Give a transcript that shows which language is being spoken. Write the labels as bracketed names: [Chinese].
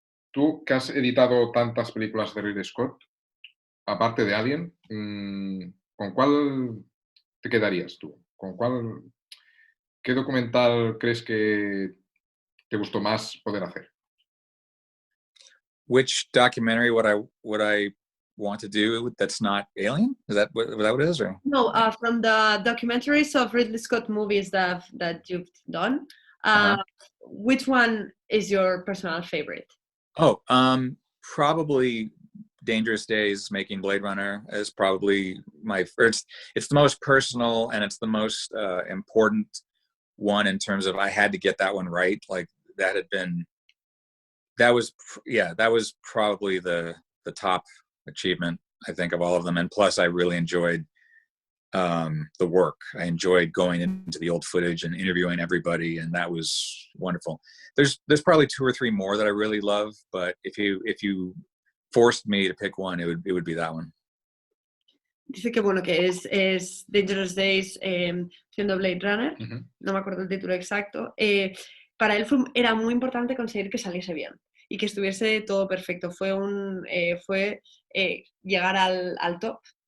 [Spanish] Tú, que has editado tantas películas de Ridley Scott, aparte de Alien, ¿con cuál te quedarías tú? ¿Qué documental crees que te gustó más poder hacer? [English] Which documentary would I want to do that's not Alien? Is that what it is? Or? No, from the documentaries of Ridley Scott movies that you've done, which one is your personal favorite? Oh, probably Dangerous Days making Blade Runner is probably my first. It's the most personal and it's the most important one in terms of I had to get that one right. Like that was probably the top achievement, I think, of all of them. And plus I really enjoyed the work. I enjoyed going into the old footage and interviewing everybody, and that was wonderful. There's probably 2 or 3 more that I really love, but if you forced me to pick one, it would be that one. [Spanish] Dice que bueno, que es Dangerous Days siendo Blade Runner, no me acuerdo el título exacto. Para él era muy importante conseguir que saliese bien y que estuviese todo perfecto. Fue llegar al top.